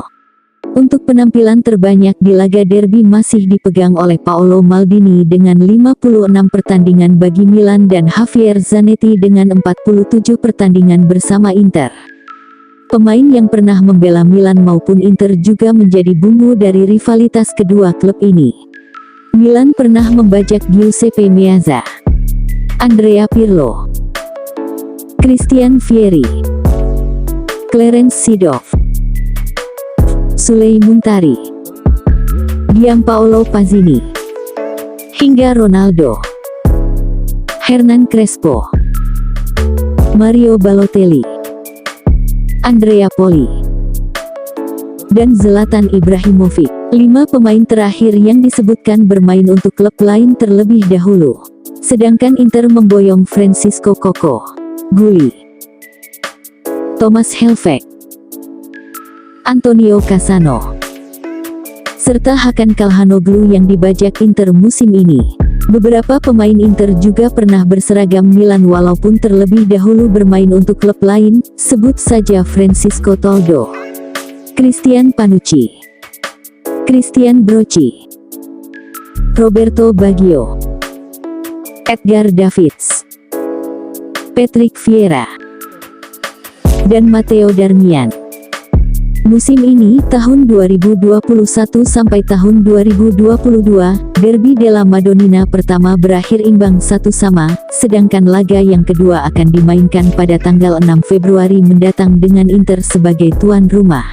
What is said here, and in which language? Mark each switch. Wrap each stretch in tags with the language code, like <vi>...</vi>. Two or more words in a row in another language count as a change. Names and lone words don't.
<id>Untuk penampilan terbanyak di laga derby masih dipegang oleh Paolo Maldini dengan 56 pertandingan bagi Milan dan Javier Zanetti dengan 47 pertandingan bersama Inter. Pemain yang pernah membela Milan maupun Inter juga menjadi bumbu dari rivalitas kedua klub ini. Milan pernah membajak Giuseppe Meazza, Andrea Pirlo, Christian Vieri, Clarence Seedorf, Sulej Muntari, Gianpaolo Pazzini, hingga Ronaldo, Hernan Crespo, Mario Balotelli, Andrea Poli, dan Zlatan Ibrahimovic. 5 pemain terakhir yang disebutkan bermain untuk klub lain terlebih dahulu. Sedangkan Inter memboyong Francisco Coco, Gulli, Thomas Helveg, Antonio Cassano, serta Hakan Calhanoglu yang dibajak Inter musim ini. Beberapa pemain Inter juga pernah berseragam Milan walaupun terlebih dahulu bermain untuk klub lain, sebut saja Francisco Toldo, Christian Panucci, Christian Brocchi, Roberto Baggio, Edgar Davids, Patrick Vieira, dan Matteo Darmian. Musim ini, tahun 2021 sampai tahun 2022, Derby della Madonnina pertama berakhir imbang 1-1, sedangkan laga yang kedua akan dimainkan pada tanggal 6 Februari mendatang dengan Inter sebagai tuan rumah.</id>